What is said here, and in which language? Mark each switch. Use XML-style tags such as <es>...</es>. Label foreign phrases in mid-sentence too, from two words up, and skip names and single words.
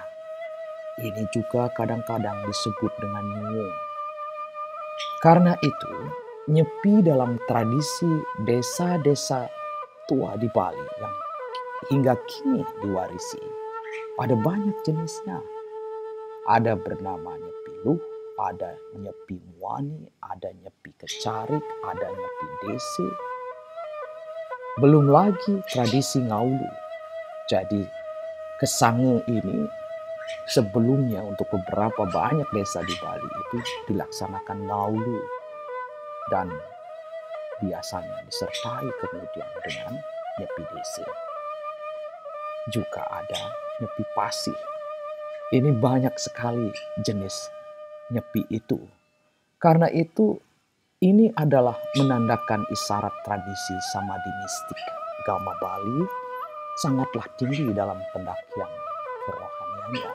<id>Ini juga kadang-kadang disebut dengan nyuwung. Karena itu, nyepi dalam tradisi desa-desa tua di Bali yang hingga kini diwarisi, ada banyak jenisnya. Ada bernama nyepi luh, ada nyepi muani, ada nyepi kecarik, ada nyepi dese. Belum lagi tradisi ngaulu. Jadi kesange ini sebelumnya untuk beberapa banyak desa di Bali itu dilaksanakan ngaulu dan biasanya disertai kemudian dengan nyepi dese. Juga ada nyepi pasih. Ini banyak sekali jenis nyepi itu. Karena itu ini adalah menandakan isyarat tradisi samadhi mistik Gama Bali sangatlah tinggi dalam pendakian kerohaniannya.</id>